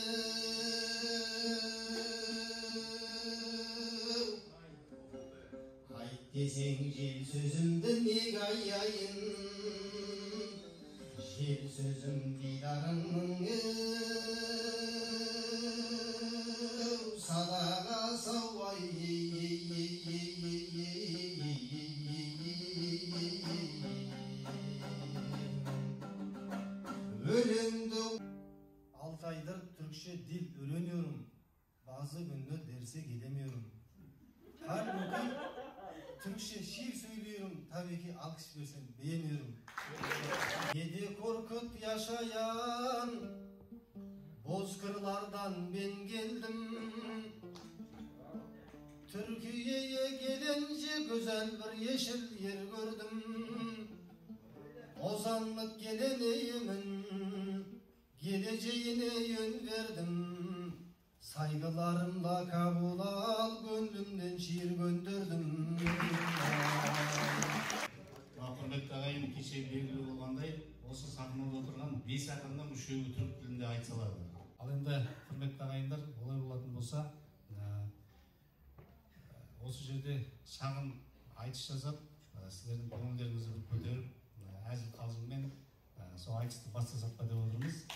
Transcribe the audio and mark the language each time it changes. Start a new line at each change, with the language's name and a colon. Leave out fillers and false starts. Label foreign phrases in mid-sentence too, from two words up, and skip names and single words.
Kazakh: Айт десең жел сөзімді неге аяйын, жел сөзім дидарыңның садаға сауай.
Turkish: Өлеңді 6 aydır Türkçe dil öğreniyorum. Bazı günler derse gidemiyorum. Halbuki Türkçe şiir söylüyorum. Tabii ki alkış versen beğeniyorum. 7 korkut yaşayan bozkırlardan ben geldim. Türkiye'ye gelince güzel bir yeşil yer gördüm. Ozanlık geleneğimin geleceğine yön verdim. Saygılarımla kabul al, gönlümden şiir gönderdim.
Kazakh: Құрметті ағайын, кеше белгілі болғандай, осы сахнада отырған 5 ақынның 3-еуі түрік тілінде айтса алады. Ал енді құрметті ағайындар, олай болатын болса, осы жерде шағын айтыс жасап, сіздердің көңілдеріңізді бір көтеріп, әзіл қалжыңмен сол айтысты бастасаққа деп отырмыз.